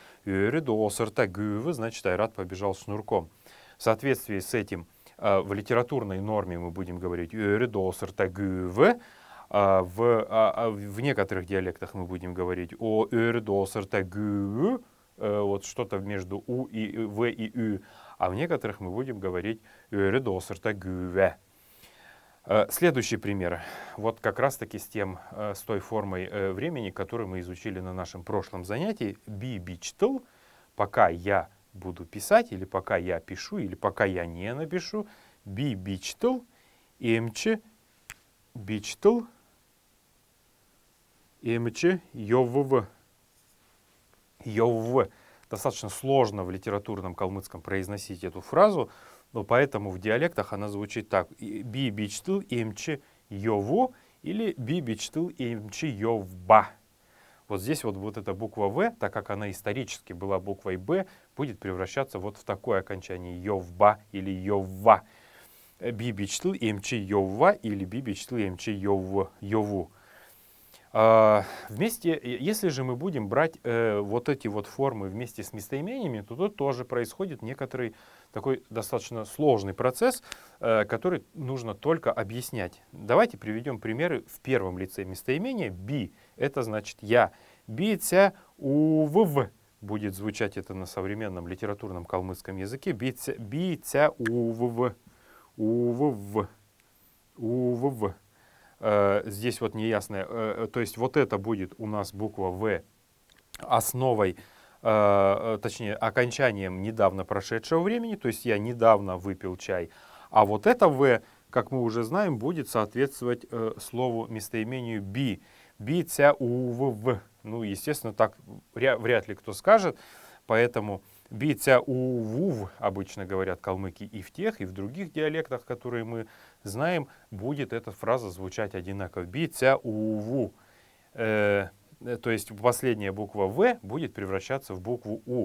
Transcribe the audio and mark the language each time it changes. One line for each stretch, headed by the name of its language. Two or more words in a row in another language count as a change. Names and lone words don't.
Russian: Значит, Айрат побежал с шнурком. В соответствии с этим в литературной норме мы будем говорить в некоторых диалектах мы будем говорить о вот что-то между у и в и ü, а в некоторых мы будем говорить Следующий пример. Вот как раз таки с той формой времени, которую мы изучили на нашем прошлом занятии.
Kalmyk: Би бичтл,
Russian: пока я буду писать, или пока я пишу, или пока я не напишу.
Kalmyk: Би бичтл, эмчи бичтл, эмчи йовв. Йовв.
Russian: Достаточно сложно в литературном калмыцком произносить эту фразу, но поэтому в диалектах она звучит так.
Kalmyk: Би бичтл эмчи йову или би бичтл эмчи йовба.
Russian: Вот здесь вот эта буква В, так как она исторически была буквой Б, будет превращаться вот в такое окончание йовба или йовва.
Kalmyk: Би бичтл эмчи йовва или би бичтл эмчи йову.
Russian: Вместе, если же мы будем брать вот эти вот формы вместе с местоимениями, то тут тоже происходит некоторый такой достаточно сложный процесс, который нужно только объяснять. Давайте приведем примеры в первом лице местоимения. Би — это значит я.
Kalmyk: Би ця увв
Russian: будет звучать это на современном литературном калмыцком языке.
Kalmyk: Би ця увв. Увв. Увв.
Russian: Здесь вот неясное, то есть вот это будет у нас буква В основой, точнее окончанием недавно прошедшего времени, то есть я недавно выпил чай, а вот это В, как мы уже знаем, будет соответствовать слову местоимению би.
Kalmyk: Би ця увв.
Russian: Ну, естественно, так вряд ли кто скажет, поэтому
Kalmyk: би ця увув,
Russian: обычно говорят калмыки и в тех, и в других диалектах, которые мы знаем, будет эта фраза звучать одинаково.
Kalmyk: Би ця уву.
Russian: То есть последняя буква В будет превращаться в букву У.